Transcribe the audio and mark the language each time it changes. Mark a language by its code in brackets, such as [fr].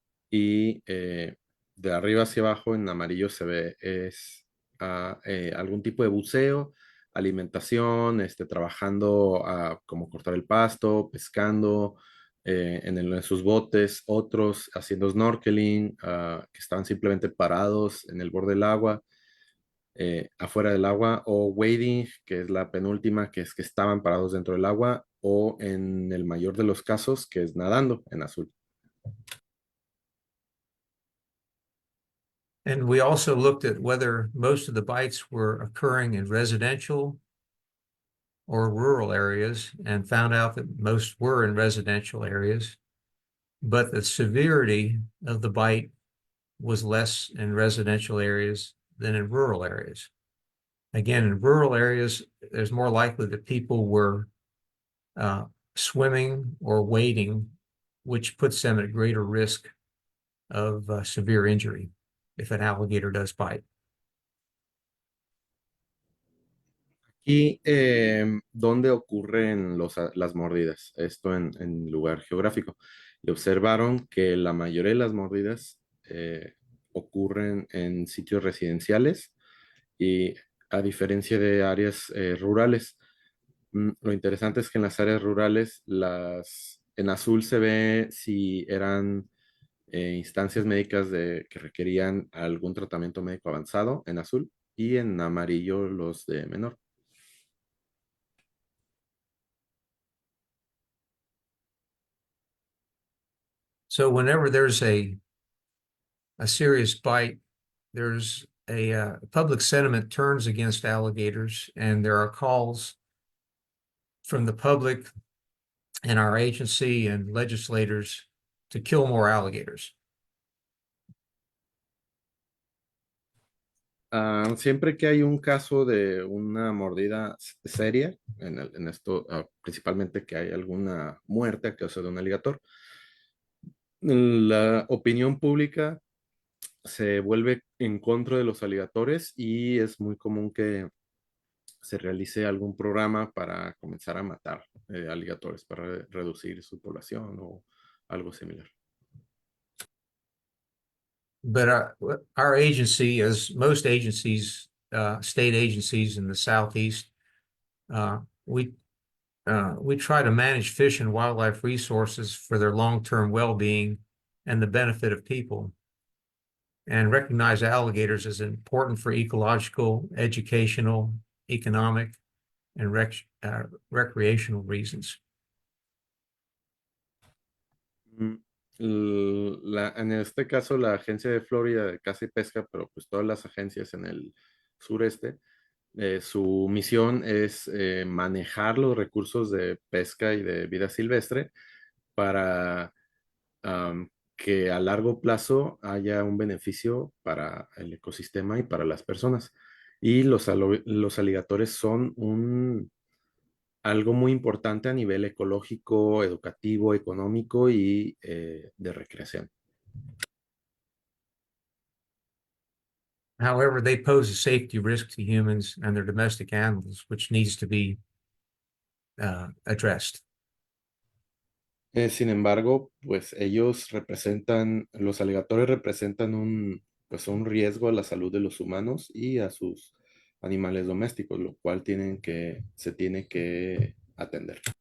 [es] Y de arriba hacia abajo en amarillo se ve algún tipo de buceo, alimentación, trabajando como cortar el pasto, pescando en sus botes, otros haciendo snorkeling, que estaban simplemente parados en el borde del agua, afuera del agua, o wading, que es la penúltima, que es que estaban parados dentro del agua, o en el mayor de los casos, que es nadando en azul. [en] And we also looked at whether most of the bites were occurring in residential or rural areas and found out that most were in residential areas, but the severity of the bite was less in residential areas than in rural areas. Again, in rural areas, there's more likely that people were swimming or wading, which puts them at greater risk of severe injury if an alligator does bite. [es] ¿Y dónde ocurren las mordidas? Esto en lugar geográfico. Y observaron que la mayoría de las mordidas ocurren en sitios residenciales y a diferencia de áreas rurales. Lo interesante es que en las áreas rurales, en azul se ve si eran instancias médicas que requerían algún tratamiento médico avanzado en azul y en amarillo los de menor. [en] So whenever there's a serious bite, there's a public sentiment turns against alligators, and there are calls from the public and our agency and legislators to kill more alligators. [es] Siempre que hay un caso de una mordida seria, en esto principalmente que hay alguna muerte a causa de un alligator, la opinión pública se vuelve en contra de los alligatores y es muy común que se realice algún programa para comenzar a matar alligatores, para reducir su población o algo similar. [en] But our agency, as most agencies, state agencies in the Southeast, we try to manage fish and wildlife resources for their long-term well-being and the benefit of people, and recognize alligators as important for ecological, educational, economic, and recreational reasons. [es] En este caso, la Agencia de Florida de Caza y Pesca, pero pues todas las agencias en el sureste, su misión es manejar los recursos de pesca y de vida silvestre para que a largo plazo haya un beneficio para el ecosistema y para las personas. Y los alligatores son algo muy importante a nivel ecológico, educativo, económico y de recreación. [en] However, they pose a safety risk to humans and their domestic animals, which needs to be addressed. [es] Sin embargo, pues los alligatores representan pues un riesgo a la salud de los humanos y a sus animales domésticos, lo cual se tiene que atender.